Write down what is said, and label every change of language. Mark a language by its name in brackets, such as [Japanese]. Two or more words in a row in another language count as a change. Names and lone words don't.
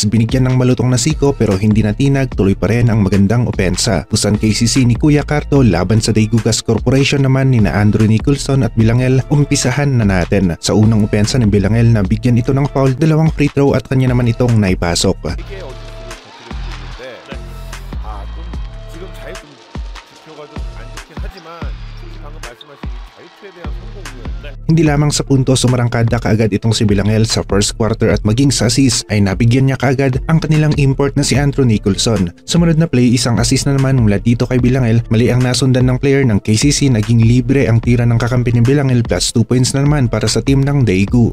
[Filipino] Binigyan ng malutong na siko pero hindi natinag, tuloy pa rin ang magandang opensa. Busan KCC ni Kuya Carto laban sa Daegu Gas Corporation naman ni na Andrew Nicholson at Bilangel. Umpisahan na natin. Sa unang opensa ni Bilangel na bigyan ito ng foul, 2 [English] free throw [Filipino] at kanya naman itong naipasok. [Korean] 지금 잘 좀 지표가 좀 안 좋긴 하지만 솔직히 방금 말씀하신 이 자유투에 대한 성공률 [Filipino] Hindi lamang sa punto sumarangkada kaagad itong si Bilangel sa [English] first quarter [Filipino] at maging sa assist ay nabigyan niya kaagad ang kanilang import na si Andrew Nicholson. Sumunod na play, isang assist na naman mula dito kay Bilangel. Mali ang nasundan ng player ng KCC, naging libre ang tira ng kakampi ni Bilangel [English] plus 2 points [Filipino] na naman para sa team ng Daegu.